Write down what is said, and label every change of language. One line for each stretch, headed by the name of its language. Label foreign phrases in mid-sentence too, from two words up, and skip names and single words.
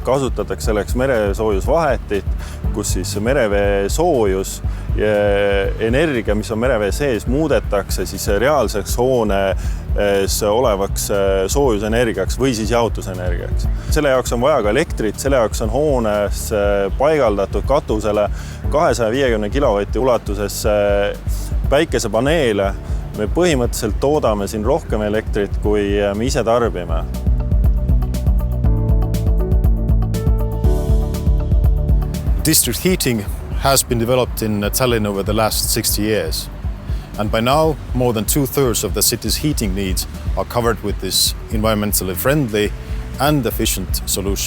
Estonian: Kasutatakse selleks meresoojusvahetit, kus siis merevee soojus ja energia, mis on merevee sees, muudetakse siis reaalseks hoones olevaks soojusenergiaks või siis jahutusenergiaks. Selle jaoks on vaja ka elektrit, selle jaoks on hoones paigaldatud katusele 250 kilovatti ulatuses päikesepaneele. Me põhimõtteliselt toodame siin rohkem elektrit, kui me ise tarbime.
English: District heating has been developed in Tallinn over the last 60 years. And by now, more than 2/3 of the city's heating needs are covered with this environmentally friendly and efficient solution.